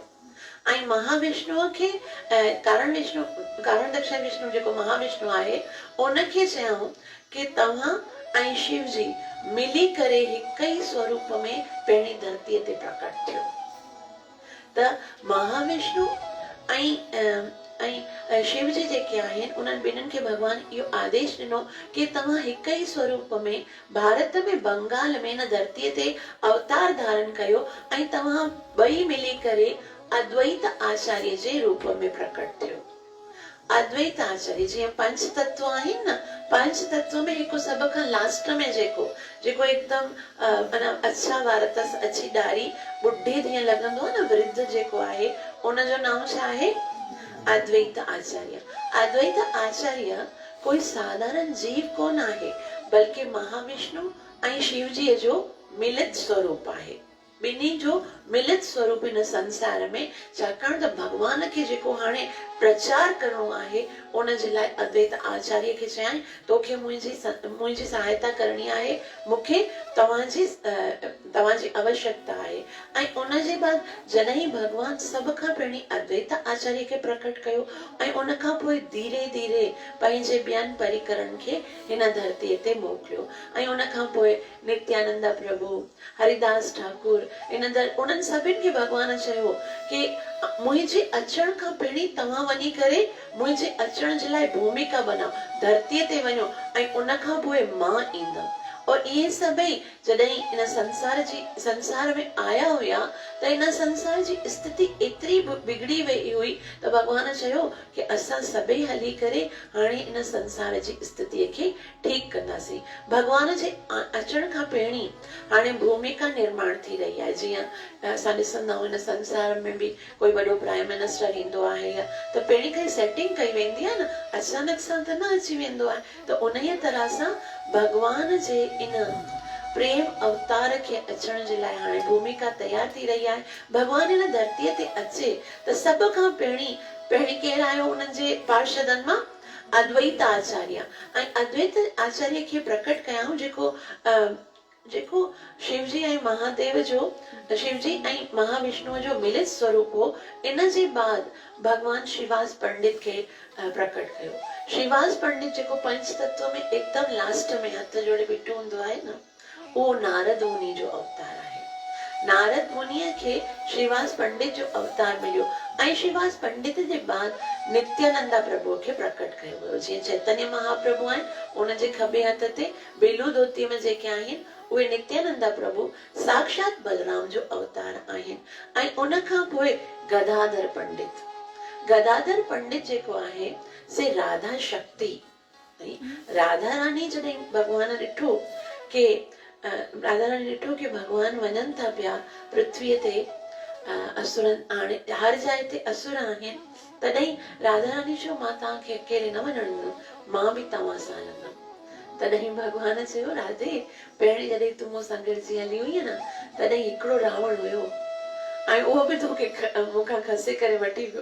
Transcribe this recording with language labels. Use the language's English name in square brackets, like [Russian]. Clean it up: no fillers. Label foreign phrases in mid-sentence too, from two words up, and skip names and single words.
[Sindhi] ऐं महाविष्णुअ खे कारण दक्षाई विष्णु जेको महाविष्णु आहे उनखे चयऊं कि तव्हां ऐं शिव जी मिली करे हिक ई स्वरूप में पहिरीं धरतीअ ते प्रकट थियो। त महाविष्णु ऐं शिव जी जेके आहिनि उन्हनि ॿिन्हिनि खे भगवान इहो आदेश ॾिनो कि तव्हां हिक ई स्वरूप में भारत में बंगाल में न धरतीअ ते अवतार धारण कयो ऐं तव्हां ॿई मिली करे अद्वैत आचार्य जे रूप में प्रकट थियो। अद्वैत आचार्य जीअं पंच तत्व आहिनि न, पंच तत्व में हिकु सभ खां लास्ट में जेको एकदम माना अच्छा वारतस अच्छी ॾाढ़ी ॿुढी जीअं लॻंदो आहे न, वृद्ध जेको आहे उनजो नाम छा आहे? अद्वैत आचार्य। अद्वैत आचार्य कोई साधारण जीव कोन आहे, बल्कि महाविष्णु ऐं शिव जी जो मिलित स्वरूप आहे। ॿिन्ही जो मिलित स्वरूप इन संसार में, छाकाणि त भगवान खे जेको हाणे प्रचार करणो आहे उन जे लाइ अद्वैत आचार्य खे चयाईं तोखे मुंहिंजी सहायता करणी आहे, मूंखे तव्हांजी आवश्यकता आहे। ऐं उन जे बाद जॾहिं भगवान सभ खां पहिरीं अद्वैत आचार्य खे प्रकट कयो ऐं उन खां पोइ धीरे धीरे पंहिंजे ॿियनि परिकरनि खे हिन धरतीअ ते मोकिलियो। ऐं उन खां पोइ नित्यानंद प्रभु, हरिदास ठाकुर, उन्हनि सभिनि खे भगवान चयो कि मुंहिंजे अचण खां पहिरीं तव्हां वञी करे मुंहिंजे अचण जे लाइ भूमिका बनाओ, धरतीअ ते वञो ऐं उन खां पोइ मां ईंदमि। और इहे सभई जॾहिं इन संसार में आया हुआ त इन संसार जी स्थिति एतिरी बिगड़ी वई हुई त भगवान चयो कि असां सभई हली करे हाणे इन संसार जी स्थितिअ खे ठीक कंदासीं। भगवान जे अचण खां पहिरीं हाणे भूमिका निर्माण थी रही आहे। जीअं असां ॾिसंदा आहियूं इन संसार में बि कोई वॾो [English] prime minister [Sindhi] ईंदो आहे त पहिरीं खां सेटिंग कई वेंदी आहे न, अचानक सां त न अची वेंदो आहे। त उन ई तरह सां भगवान जे इन प्रेम अवतार के अचण जे लाइ हाणे भूमिका तैयार थी रही आहे। भगवान इन धरतीअ ते अचे त सभ खां पहिरीं केरु आयो उन्हनि जे पार्षदनि मां? अद्वैत आचार्य। ऐं अद्वैत आचार्य खे प्रकट कयाऊं जेको शिवजी ऐं महादेव जो, शिवजी ऐं महाविष्णुअ जो मिलित स्वरूप हो। इन जे बाद भगवान श्रीवास पंडित खे प्रकट कयो। श्रीवास पंडित जेको पंच तत्व में एकदम लास्ट में हथ जोड़े बीठो हूंदो आहे न, वो नारद मुनि जो अवतार आहे। नारद मुनिअ खे श्रीवास पंडित जो अवतार मिलियो ऐं श्रीवास पंडित जे बाद नित्यानंद प्रभु खे प्रकट कयो वियो। जीअं चैतन्य महाप्रभु आहिनि उन जे खबे हथ ते बेलू धोतीअ में जेके आहिनि उहे नित्यानंद प्रभु साक्षात बलराम जो अवतार आहिनि। ऐं उन खां पोइ गदाधर पंडित, गदाधर पंडित जेको आहे से राधा शक्ति, राधा रानी जॾहिं भगवान ॾिठो कि भगवान वञनि था पिया पृथ्वीअ ते, असुरनि हाणे हर जाइ ते असुर आहिनि, तॾहिं राधा रानी चयो मां तव्हांखे अकेले न वञण ॾींदमि, मां बि तव्हां सां हलंदमि। तॾहिं भगवान चयो राधे पहिरीं जॾहिं तूं मूं सां गॾिजी हली हुई न तॾहिं हिकिड़ो रावण हुयो ऐं उहो बि तोखे मूंखां खसे करे वठी वियो।